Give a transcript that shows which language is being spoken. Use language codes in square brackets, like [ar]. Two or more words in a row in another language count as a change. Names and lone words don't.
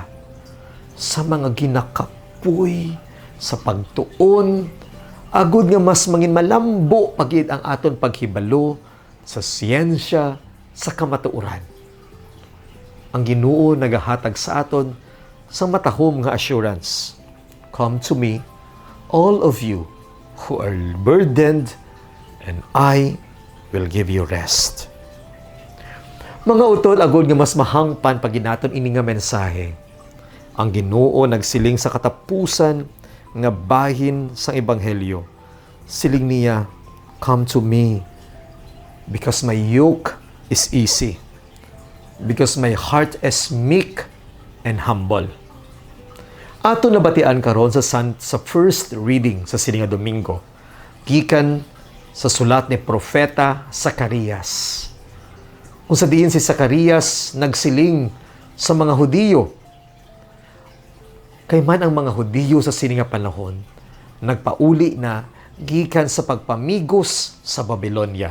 [hil] Sa mga ginakapoy sa pagtuon, agud nga mas mangin malambo pagid ang aton paghibalo sa siyensya, sa kamatuoran. Ang Ginoo nagahatag sa aton sa matahom nga assurance. [en] Come to me, all of you who are burdened, and I will give you rest. [hil] Mga utol, agud nga mas mahangpan pag ginaton ini nga mensahe. Ang Ginoo nagsiling sa katapusan nga bahin sa Ebanghelyo. Siling niya, [en] come to me, because my yoke is easy, because my heart is meek and humble. [hil] Ato nabatian karon sa [en] first reading [hil] sa sining nga Domingo, gikan sa sulat ni Propeta Zacarias. Kung sa diin si Zacarias nagsiling sa mga Hudiyo, kay man ang mga Hudiyo sa sining nga panahon nagpauli na gikan sa pagpamigos sa Babylonia.